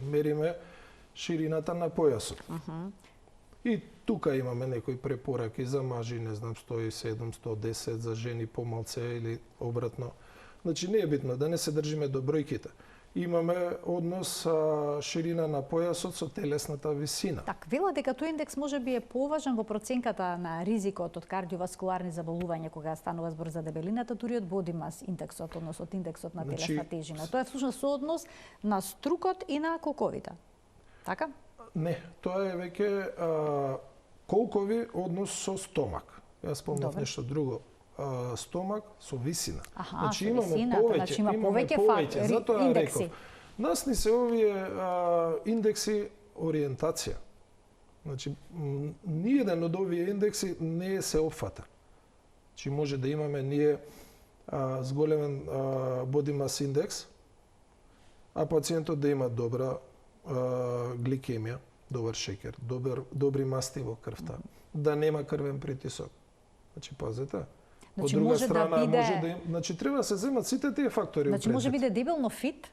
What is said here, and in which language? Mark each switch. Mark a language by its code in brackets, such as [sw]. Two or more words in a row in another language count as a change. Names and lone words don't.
[mk] Мериме ширината на појасот. И тука имаме некои препораки за мажи, не знам, 107, 110, за жени помалце или обратно. Значи, не е битно да не се држиме до бројките. Имаме однос ширина на појасот со телесната висина. Так, вела дека тој индекс може би е поважен во проценката на ризикот од кардиоваскуларни заболувања кога станува збор за дебелината, дури од [en] body mass [mk] индексот, однос од индексот на телесна тежина. Тоа е всушност сооднос на струкот и на колковите. Така? Не, тоа е веќе колкови однос со стомак. Јас спомнав нешто друго. Стомак со висина. Значи имаме повеќе, значи има повеќе затоа индекси. реков. Нас ни се овие индекси ориентација. Значи ниеден од овие индекси не е се опфата. Значи може да имаме ние зголемен [en] body mass [mk] индекс, а пациентот да има добра гликемија, добар шеќер, добри масти во крвта, да нема крвен притисок. Значи пазете. Значи, од друга може страна, да биде... може да значи треба да се земат сите тие фактори. Значи може биде дебелно фит?